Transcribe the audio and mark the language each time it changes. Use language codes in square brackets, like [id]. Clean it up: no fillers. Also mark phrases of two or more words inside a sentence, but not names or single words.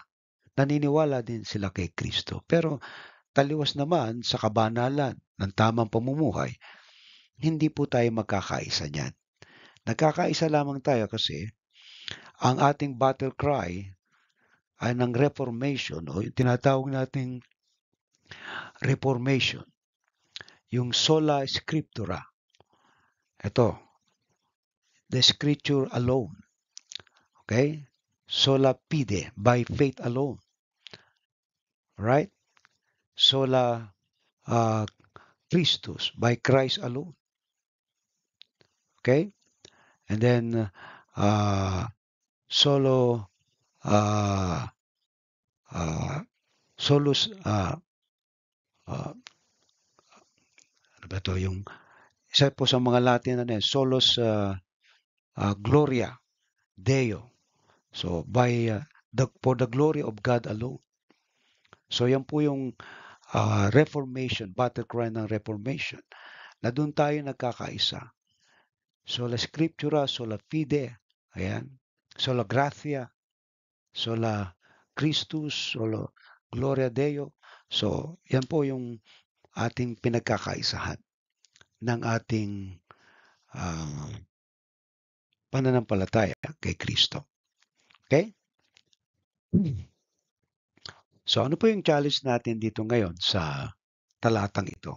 [tl] Naniniwala din sila kay Kristo. Pero taliwas naman sa kabanalan ng tamang pamumuhay, hindi po tayo magkakaisa niyan. Nagkakaisa lamang tayo kasi ang ating [en] battle cry [tl] ay ng Reformation o yung tinatawag nating Reformation, yung [la] sola scriptura. [tl] Ito, [en] the scripture alone. [la] Okay? Sola fide, [en] by faith alone. Right? [la] Sola Christus, [en] by Christ alone. Okay? And then, [la] solo, solus, [tl] ano ba ito? Yung, isa po sa mga Latin na [la] solus gloria Deo. [en] So, by, for the glory of God alone. So, [tl] yan po yung Reformation, [en] battle cry [tl] ng Reformation, na doon tayo nagkakaisa. [la] Sola Scriptura, sola fide, ayan, sola gratia, sola Christus, sola gloria Deo. [tl] So, yan po yung ating pinagkakaisahan ng ating pananampalataya kay Kristo. Okay? So, ano po yung challenge natin dito ngayon sa talatang ito?